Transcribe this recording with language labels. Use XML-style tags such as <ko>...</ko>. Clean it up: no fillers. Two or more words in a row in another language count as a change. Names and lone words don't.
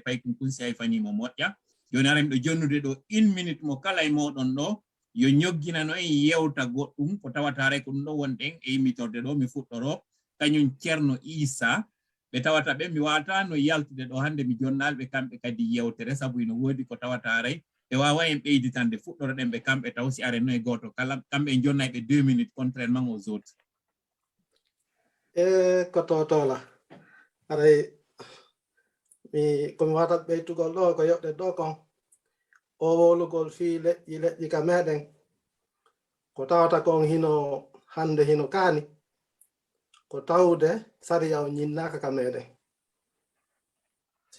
<ff>paykum kunsi ay fanimo moƴƴa joni haray miɗo jonnude ɗo 1 minute mo kala e moɗon ɗo yo ñogginano en yewta goɗɗum ko tawata haray ko ɗum ɗo wonɗen e immitorde ɗo mi fuɗɗoro kañum Ceerno Isa ɓe tawata ɓe mi wawata no yaltude ɗo hande mi jonnalɓe kamɓe kadi yewtere sabu ino woodi ko tawata haray ɓe wawa en ɓeyditande fuɗɗoro ɗen ɓe kamɓe taw si are no e goto kala kamɓe en jonnay ɓe 2 minutes</ff> <fr>contrairement aux autres</fr> <ff>ko totola aray komi wata ɓeytugol ɗo ko yoɓɗe ɗo kon o wolugol fi leƴƴi ka meɗen ko tawata kon hino hande hino kaani ko tawde sariya on ñinnaka ka meɗen si</ff>